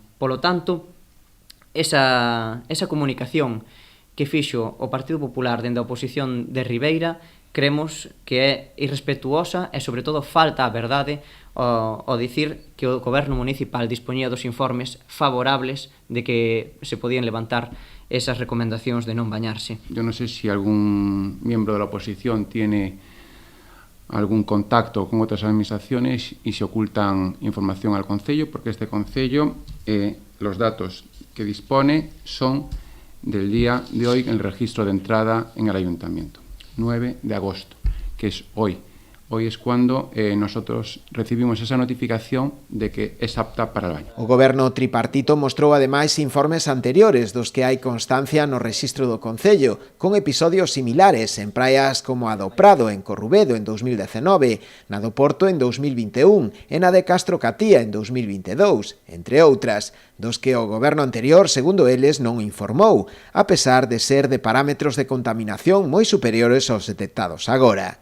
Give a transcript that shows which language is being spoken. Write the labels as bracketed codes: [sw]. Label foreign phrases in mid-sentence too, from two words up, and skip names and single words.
[gl] Polo tanto, esa comunicación que fixo o Partido Popular dende a oposición de Ribeira creemos que é irrespetuosa e, sobre todo, falta a verdade ao dicir que o goberno municipal dispoñía dos informes favorables de que se podían levantar esas recomendacións de non bañarse. [es] Yo no sé si algún miembro de la oposición tiene algún contacto con otras administraciones y se ocultan información al Concello, porque este Concello, los datos que dispone son del día de hoy en el registro de entrada en el Ayuntamiento, 9 de agosto, que es hoy. Hoy es cuando nosotros recibimos esa notificación de que es apta para el baño. [gl] O goberno tripartito mostrou ademais informes anteriores dos que hai constancia no rexistro do Concello, con episodios similares en praias como a do Prado en Corrubedo en 2019, na do Porto en 2021 e na de Castro Catía en 2022, entre outras, dos que o goberno anterior, segundo eles, non informou, a pesar de ser de parámetros de contaminación moi superiores aos detectados agora.